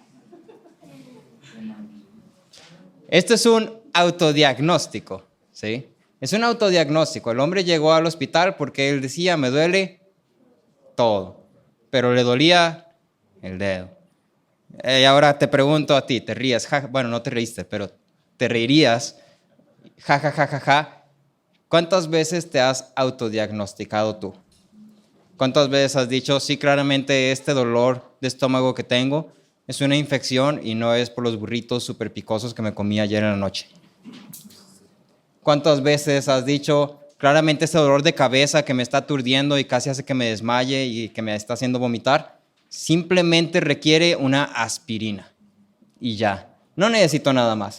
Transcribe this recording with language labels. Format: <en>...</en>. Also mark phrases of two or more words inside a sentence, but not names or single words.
<es>Esto es un autodiagnóstico, ¿sí? Es un autodiagnóstico. El hombre llegó al hospital porque él decía, me duele todo, pero le dolía el dedo. Y ahora te pregunto a ti, ¿te rías? Bueno, no te reíste, pero te reirías. Ja, ja, ja, ja, ja. ¿Cuántas veces te has autodiagnosticado tú? ¿Cuántas veces has dicho, sí, claramente este dolor de estómago que tengo es una infección y no es por los burritos súper picosos que me comí ayer en la noche? ¿Cuántas veces has dicho, claramente este dolor de cabeza que me está aturdiendo y casi hace que me desmaye y que me está haciendo vomitar, simplemente requiere una aspirina y ya, no necesito nada más?</es>